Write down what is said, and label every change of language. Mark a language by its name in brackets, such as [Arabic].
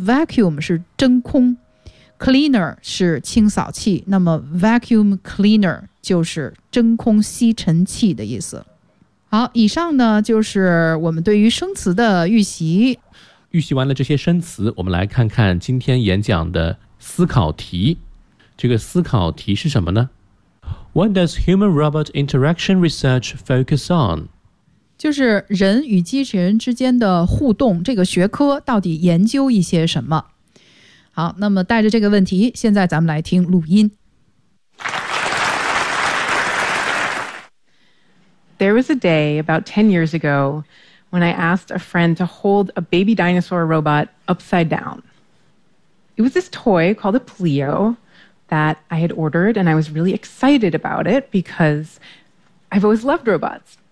[Chinese] vacuum 是真空， cleaner 是清扫器，那么 vacuum cleaner就是真空吸尘器的意思。好，以上呢就是我们对于生词的预习。预习完了这些生词，我们来看看今天演讲的思考题。这个思考题是什么呢？ [English] What does human-robot interaction research focus on? [Chinese] 就是人与机器人之间的互动，这个学科到底研究一些什么？好，那么带着这个问题，现在咱们来听录音。 [English] There was a day about 10 years ago when I asked a friend to hold a baby dinosaur robot upside down. It was this toy called a Pleo that I had ordered, and I was really excited about it because I've always loved robots.